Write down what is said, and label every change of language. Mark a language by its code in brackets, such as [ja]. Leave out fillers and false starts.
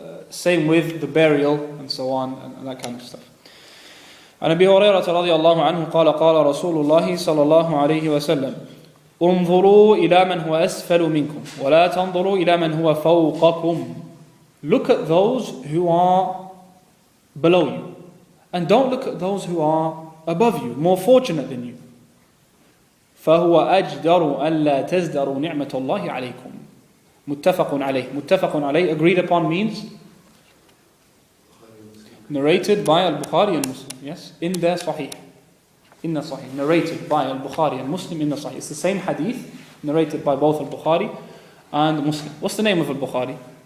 [en] Same with the burial and so on and that kind of stuff. [ar] عن أبي هريرة رضي الله عنه قال قال رسول الله صلى الله عليه وسلم انظروا إلى من هو أسفل منكم ولا تنظروا إلى من هو فوقكم. [en] Look at those who are below you, and don't look at those who are above you, more fortunate than you. [ar] فهو أجدر ألا تزدروا نعمة الله عليكم. متفق عليه. [en] متفق عليه, agreed upon, means narrated by al-Bukhari and Muslim. Yes, in their Sahih. In the Sahih, narrated by al-Bukhari and Muslim in the Sahih. It's the same hadith, narrated by both al-Bukhari and Muslim. What's the name of al-Bukhari?